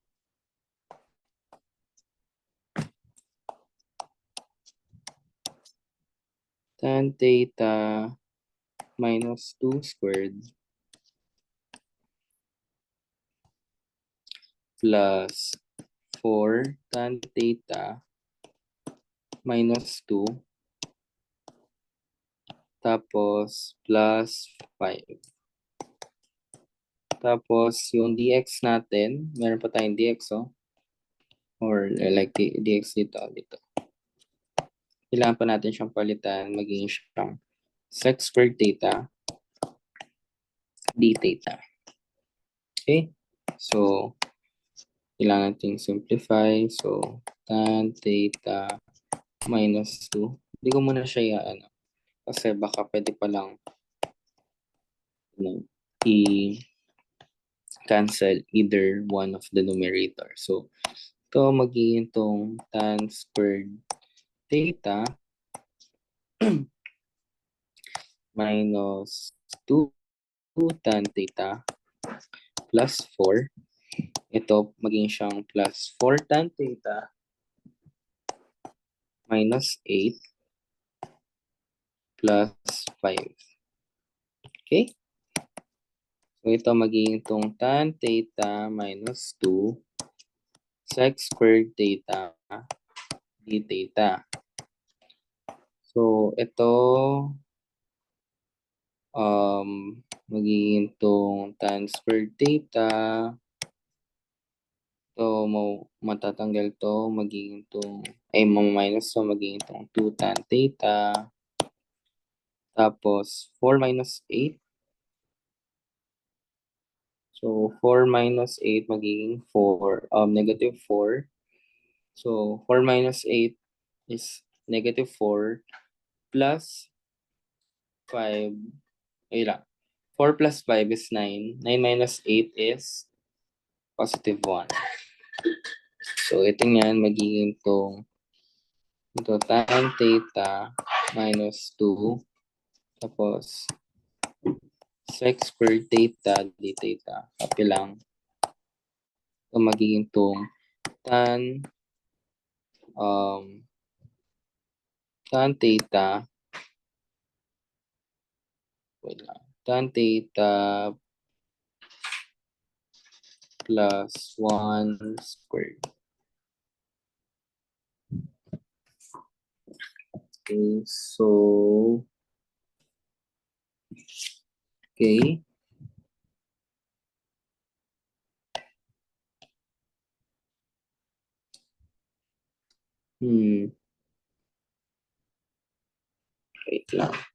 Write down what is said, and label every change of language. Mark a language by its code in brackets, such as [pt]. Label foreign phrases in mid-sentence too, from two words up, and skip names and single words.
[en] Tan theta minus 2 squared plus 4 tan theta minus 2 tapos plus 5. [tl] Tapos yung dx natin, meron pa tayong dx, [en] or like dx [tl] dito. Kailangan pa natin siyang palitan, magiging siyang [en] sec squared theta d theta. Okay? So, [tl] kailangan natin simplify. [en] So, tan theta minus 2. [tl] Hindi ko muna siya kasi baka pwede palang i-cancel [en] either one of the numerator. So, [tl] ito magiging itong [en] tan squared theta minus 2 tan theta plus 4. [tl] Ito magiging siyang [en] plus 4 tan theta minus 8 plus 5. Okay? So, [tl] ito magiging itong [en] tan theta minus 2 sec squared theta d theta. So, [tl] ito magiging itong [en] tan squared theta. [tl] So, matatanggal to, magiging itong, minus to, magiging itong 2 [en] tan theta. [tl] Tapos, 4 minus 8. [en] So, 4 minus 8 magiging 4, negative 4. So, 4 minus 8 is negative 4 plus 5. [tl] Ay lang. [en] 4 plus 5 is 9. 9 minus 8 is positive 1. So, [tl] ito yan, magiging itong [en] tan theta minus 2. Tapos, sec squared theta d theta. Copy lang. So, [tl] magiging itong [en] tan theta, tan theta plus 1 squared. Okay, so, okay. [tl] Wait lang.